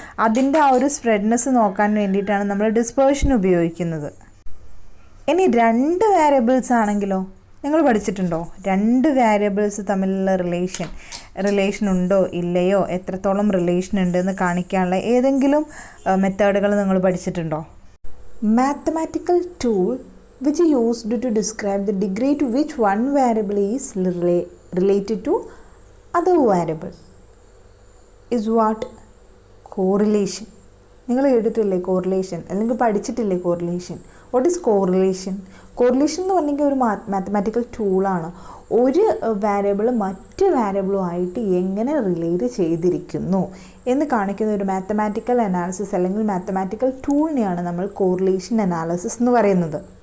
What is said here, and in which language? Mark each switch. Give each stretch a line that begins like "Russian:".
Malayalam: അതിൻ്റെ ആ ഒരു സ്പ്രെഡ്നെസ് നോക്കാൻ വേണ്ടിയിട്ടാണ് നമ്മൾ ഡിസ്പേർഷൻ ഉപയോഗിക്കുന്നത്. ഇനി 2 വേരിയബിൾസ് ആണെങ്കിലോ? നിങ്ങൾ പഠിച്ചിട്ടുണ്ടോ 2 വേരിയബിൾസ് തമ്മിലുള്ള റിലേഷൻ ഉണ്ടോ ഇല്ലയോ, എത്രത്തോളം റിലേഷൻ ഉണ്ടെന്ന് കാണിക്കാനുള്ള ഏതെങ്കിലും മെത്തേഡുകൾ നിങ്ങൾ പഠിച്ചിട്ടുണ്ടോ?
English: Mathematical tool which is used to describe the degree to which one variable is related to other variable is what? Correlation.
Malayalam: നിങ്ങൾ കേട്ടിട്ടില്ലേ കോറിലേഷൻ, അല്ലെങ്കിൽ പഠിച്ചിട്ടില്ലേ correlation?
English: What is correlation?
Malayalam: Correlation എന്ന് പറഞ്ഞെങ്കിൽ ഒരു മാത്തമാറ്റിക്കൽ ടൂളാണ്. ഒരു വാരിയബിൾ മറ്റ് വാരിയബിളുമായിട്ട് എങ്ങനെ റിലേറ്റ് ചെയ്തിരിക്കുന്നു എന്ന് കാണിക്കുന്ന ഒരു മാത്തമാറ്റിക്കൽ അനാലിസിസ് അല്ലെങ്കിൽ മാത്തമാറ്റിക്കൽ ടൂളിനെയാണ് നമ്മൾ കോറിലേഷൻ അനാലിസിസ് എന്ന് പറയുന്നത്.